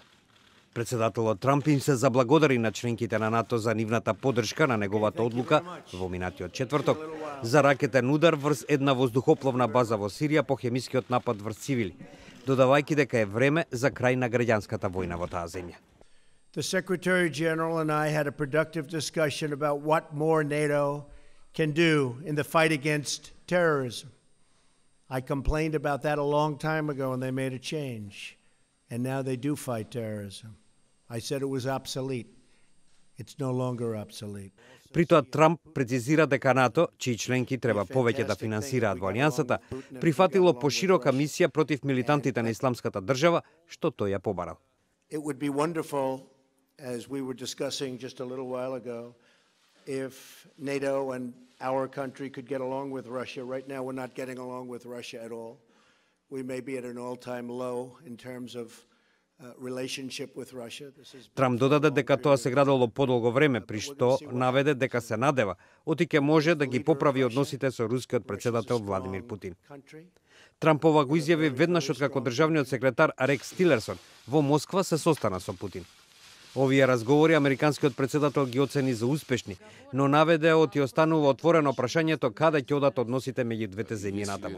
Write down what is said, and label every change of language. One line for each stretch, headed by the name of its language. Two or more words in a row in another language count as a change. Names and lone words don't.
Macedonian: Председателот Трамп им се заблагодари на членките на НАТО за нивната поддршка на неговата одлука во минатиот четврток за ракетен удар врз една воздухопловна база во Сирија по хемискиот напад врз цивили, додавајќи дека е време за крај на граѓанската војна во таа земја.
English: The Secretary General and I had a productive discussion about what more NATO can do in the fight against terrorism. I complained about that a long time ago and they made a change. And now they do fight terrorism. I said it was obsolete. It's no longer obsolete.
Macedonian: При тоа Трамп прецизира дека НАТО, чии членки треба повеќе да финансираат во алијансата, прифатило поширока мисија против милитантите на Исламската држава, што тој ја побарал.
English: It would be wonderful, as we were discussing just a little while ago, if NATO and our country could get along with Russia. Right now we're not getting along with Russia at all. We may be at an all-time low in terms of relationship with Russia.
Macedonian: Трамп додаде дека тоа се градало подолго време, при што наведе дека се надева оти може да ги поправи односите со рускиот председател Владимир Путин. Трамп ова го изјави веднаш откако државниот секретар Рекс Тилерсон во Москва се состана со Путин. Овие разговори американскиот председател ги оцени за успешни, но наведе оти останува отворено прашањето каде ќе одат односите меѓу двете земји натаму.